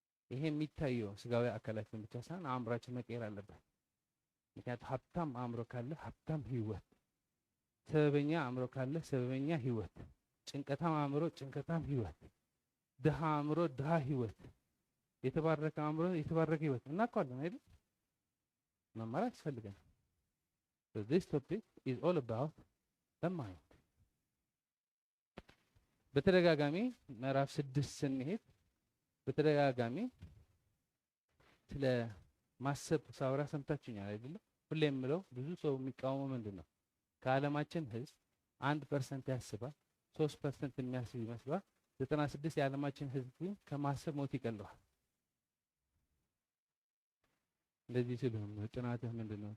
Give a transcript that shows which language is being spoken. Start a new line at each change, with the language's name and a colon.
Amharic: ይሄ የሚታየው ስጋዊ አካላችን ብቻ ሳይሆን አእምሯችን መቀየር አለበት። ምክንያቱም ሀብታም አእምሮ ካለ ሀብታም ህይወት፣ ሰበበኛ አእምሮ ካለ ሰበበኛ ህይወት፣ ጭንቀታም አእምሮ ጭንቀታም ህይወት፣ ድሃ አእምሮ ድሃ ህይወት፣ የተባረከ አእምሮ የተባረከ ህይወት እናውቀዋለን አይደል? መማር ያስፈልገናል።
English: So this topic is all about the mind።
Amharic: በተደጋጋሚ ምዕራፍ 6 ስንሄድ በተደጋጋሚ ስለ ማሰብ ሳውራ ሰምታችሁኛል አይደለም? ሁሌ የምለው ብዙ ሰው የሚቃወመው ምንድን ነው? ከዓለማችን ህዝብ 1% ያስባል፣ 3% የሚያስብ ይመስላል። 96 የዓለማችን ህዝብ ግን ከማሰብ ሞት ይቀለዋል። እንደዚህ ሲሉ ጥናትህ ምንድን ነው?